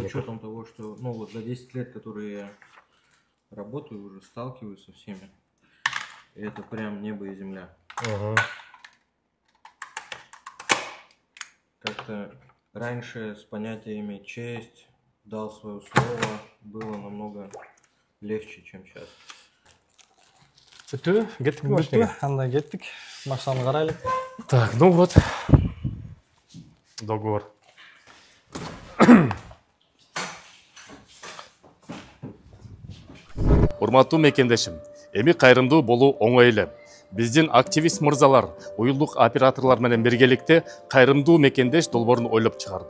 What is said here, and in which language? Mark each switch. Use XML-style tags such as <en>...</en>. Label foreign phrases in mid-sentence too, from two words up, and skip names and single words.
<ru>учетом того, что, ну вот за 10 лет, которые я работаю, уже сталкиваюсь со всеми, это прям небо и земля. Ага. Как-то раньше с понятиями честь, дал свое слово, было намного легче, чем сейчас.</ru> <ky>Бүтү, кеттик Бүттү, машинеге. анда кеттик. Машинаны карайлык.</ky> <ru>Так, ну вот. Договор.</ru> <ky>Урматтуу мекендешим, эми кайрымдуу болуу оңой эле. Биздин активист мырзалар, уюлдук операторлор менен биргеликте кайрымдуу мекендеш долбоорун ойлоп чыгарды.</ky>